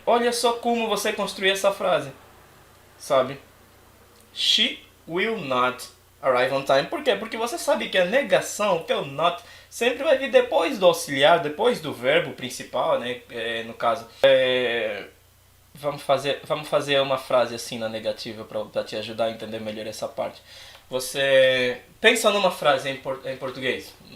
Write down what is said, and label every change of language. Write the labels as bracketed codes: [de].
[pt] Olha só como você construir essa frase, sabe? [en] She will not arrive on time. [pt] Por quê? Porque você sabe que a negação, o teu not, sempre vai vir depois do auxiliar, depois do verbo principal, né? No caso. Vamos fazer uma frase assim na negativa para te ajudar a entender melhor essa parte. Você pensa numa frase em português.